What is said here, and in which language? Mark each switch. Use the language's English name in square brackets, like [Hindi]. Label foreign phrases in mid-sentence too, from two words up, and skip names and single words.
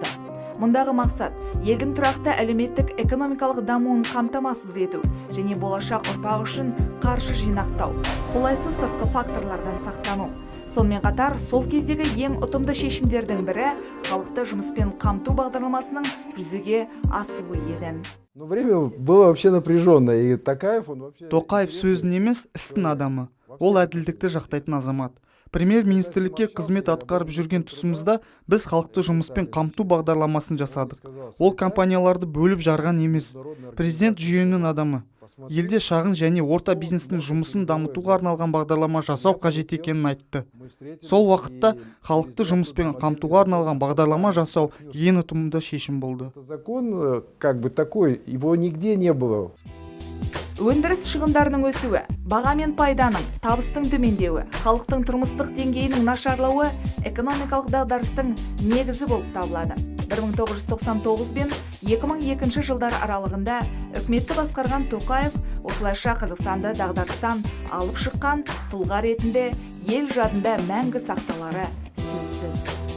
[Kazakh] Мұндағы мақсат елдің тұрақты әлеуметтік экономикалық дамуын қамтамасыз ету және болашақ ұрпақ үшін қаржы жинақтау, қолайсыз сыртқы факторлардан сақтану. Сонымен қатар сол кездегі ең ұтымды шешімдердің бірі халықты жұмыспен қамту бағдарламасының жүзеге асуы еді. [Russian] Время было вообще напряженно, и [Kazakh] Тоқаев сөздің емес, істің адамы. Ол әділдікті жақтайтын азамат. Премьер-министрлікке қызмет атқарып жүрген тұсымызда біз халықты жұмыспен қамту бағдарламасын жасадық. Ол компанияларды бөліп жарған емес. Президент жүйенің адамы. Елде шағын және орта бизнестің жұмысын дамытуға арналған бағдарлама жасау қажет екенін айтты. Сол уақытта халықты жұмыспен қамтуға арналған бағдарлама жасау ең ұтымды шешім болды. [Russian] Закон такой, его нигде не было. [Kazakh] Өндіріс шығындарының өсуі, баға мен пайданың, табыстың төмендеуі, халықтың тұрмыстық деңгейінің нашарлауы экономикалық дағдарыстың негізі болып табылады. 1999 бен 2002 жылдар аралығында үкіметті басқарған Тоқаев осылайша Қазақстанды дағдарыстан алып шыққан тұлға ретінде ел жадында мәңгі сақталары сөзсіз.